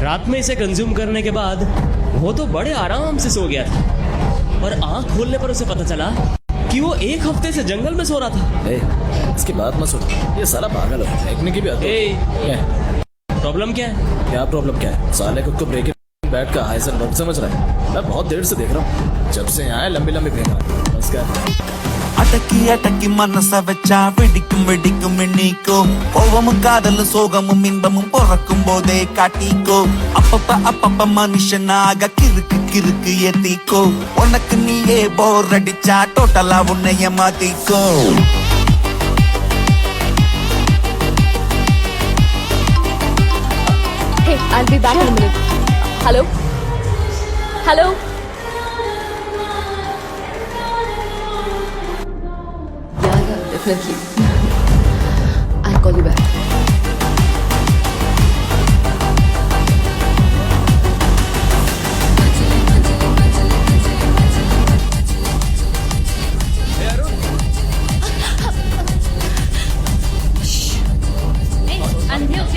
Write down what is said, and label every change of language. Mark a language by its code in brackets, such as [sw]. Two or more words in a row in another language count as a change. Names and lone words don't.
[hi] रात में इसे कंज्यूम करने के बाद वो तो बड़े आराम से सो गया था और आंख खोलने पर उसे पता चला कि वो 1 हफ्ते से जंगल में सो रहा था। इसकी बात मत सुनो, ये साला पागल है, फेंकने की भी आदत है। प्रॉब्लम क्या है? क्या प्रॉब्लम क्या है? साले खुद को ब्रेक बैट का हाइसन वर्क समझ रहा है। मैं बहुत देर से देख रहा हूँ, जब से यहाँ लंबी लंबी फेंक रहा है। नमस्कार। [ta] அடக்கி அடக்கி மனச வச்சா வெடிக்கும் வெடிக்கும் எண்ணிக்கோ கோவமும் காதலும் சோகமும் இன்பமும் பிறக்கும் போதே காட்டிக்கோ அப்பப்ப மனுஷனாக கிறுக்கு கிறுக்கு ஏத்திக்கோ உனக்கு நீயே போர் அடிச்சா டோட்டலா உன்னைய மாத்திக்கோ [en] Hey, I'll be back in a minute. Hello? Hello? Yeah, definitely. I'll call you back. [hi] अंधे हो क्या?